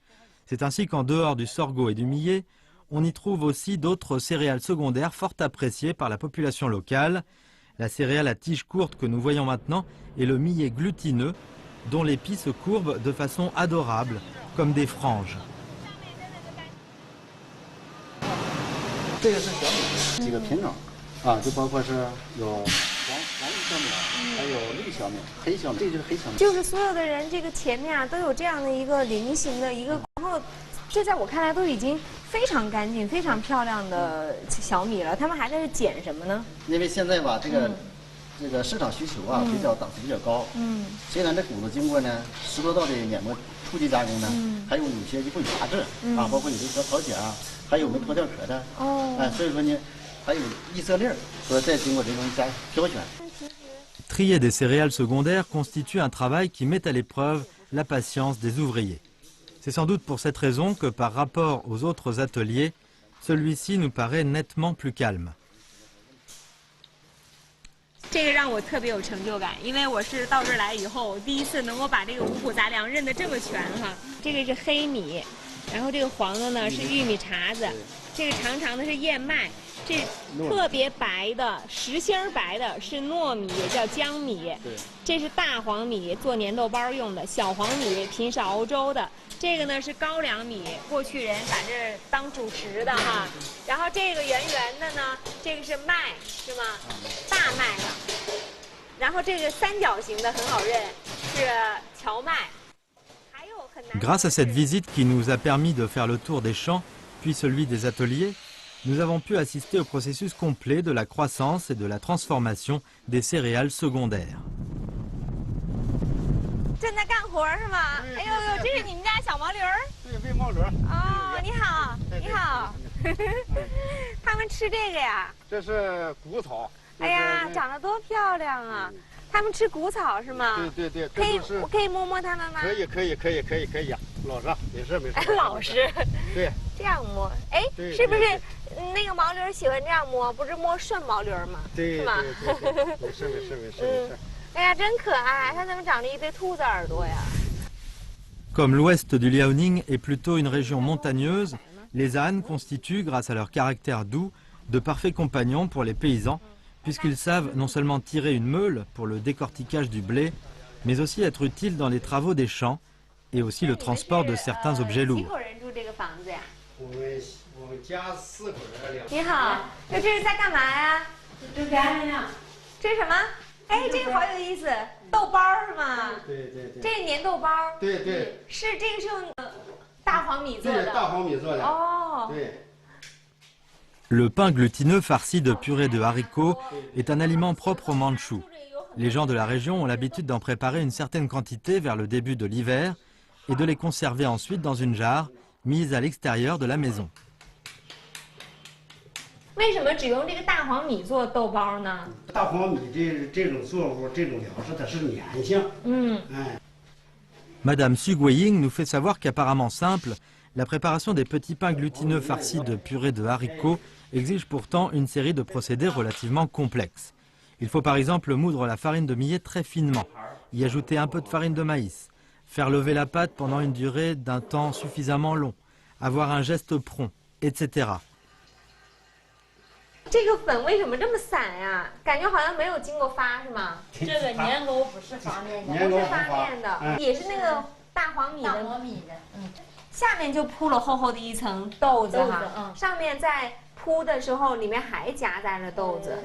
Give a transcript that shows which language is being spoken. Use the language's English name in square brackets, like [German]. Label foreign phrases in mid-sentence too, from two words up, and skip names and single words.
[French] C'est ainsi qu'en dehors du sorgho et du millet, on y trouve aussi d'autres céréales secondaires fort appréciées par la population locale. La céréale à tige courte que nous voyons maintenant est le millet glutineux, dont l'épi se courbe de façon adorable, comme des franges. [Chinese] 这个是小米，几个品种啊，就包括是有黄玉小米，还有绿小米、黑小米，这就是黑小米。就是所有的人这个前面啊都有这样的一个菱形的一个，然后这在我看来都已经非常干净、非常漂亮的小米了。他们还在这捡什么呢？因为现在吧，这个市场需求啊比较档次比较高。虽然这谷子经过呢10多道的碾磨初级加工呢，还有些就会有杂质啊，包括有的小草碱啊，还有没脱掉壳的。所以说呢。 [French] Trier des céréales secondaires constitue un travail qui met à l'épreuve la patience des ouvriers. C'est sans doute pour cette raison que par rapport aux autres ateliers, celui-ci nous paraît nettement plus calme. [Chinese] 这个让我特别有成就感，因为我是到这儿来以后，第一次能够把这个五谷杂粮认得这么全哈。这个是黑米，然后这个黄的呢是玉米碴子，这个长长的是燕麦。这特别白的实心白的是糯米，也叫江米。这是大黄米，做粘豆包用的；小黄米平时熬粥的。这个呢是高粱米，过去人把这当主食的哈。然后这个圆圆的呢，这个是麦，是吗？大麦的。然后这个三角形的很好认，是荞麦。还有很难。 [French] Grâce à cette visite qui nous a permis de faire le tour des champs, puis celui des ateliers. Nous avons pu assister au processus complet de la croissance et de la transformation des céréales secondaires. [Chinese] 正在干活是吗？哎呦呦，这是你们家小毛驴儿？对，喂毛驴。哦，你好，你好。他们吃这个呀？这是谷草。哎呀，长得多漂亮啊！他们吃谷草是吗？对。可以摸摸它们吗？可以呀。老实，没事没事。老实。对。这样摸，哎，是不是那个毛驴喜欢这样摸？不是摸顺毛驴吗？对，是吗？没事没事没事没事。哎呀，真可爱！它怎么长了一对兔子耳朵呀？ [French] Comme l'ouest du Liaoning est plutôt une région montagneuse, les ânes constituent, grâce à leur caractère doux, de parfaits compagnons pour les paysans, puisqu'ils savent non seulement tirer une meule pour le décortiquage du blé, mais aussi être utiles dans les travaux des champs et aussi le transport de certains objets lourds. [Chinese] 你好，这是在干嘛呀？这干呀？这是什么？哎，这个好有意思，豆包是吗？对对对。这是粘豆包。对对。是这个是用大黄米做的。对，大黄米做的。哦。对。 [French] Le pain glutineux farci de purée de haricots est un aliment propre aux Mandchous. Les gens de la région ont l'habitude d'en préparer une certaine quantité vers le début de l'hiver et de les conserver ensuite dans une jarre mise à l'extérieur de la maison. [Chinese] 为什么只用这个大黄米做豆包呢？大黄米这种作物，这种粮食它是粘性。 [French] Madame Su Guiying nous fait savoir qu'apparemment simple, la préparation des petits pains glutineux farcis de purée de haricots exige pourtant une série de procédés relativement complexes. Il faut par exemple moudre la farine de millet très finement, y ajouter un peu de farine de maïs, faire lever la pâte pendant une durée d'un temps suffisamment long, avoir un geste prompt, etc. [Chinese] 这个粉为什么这么散呀？感觉好像没有经过发，是吗？这个年糕不是发面的，不是发面的，也是那个大黄米的。大黄米的，下面就铺了厚厚的一层豆子哈，上面在铺的时候里面还夹杂了豆子，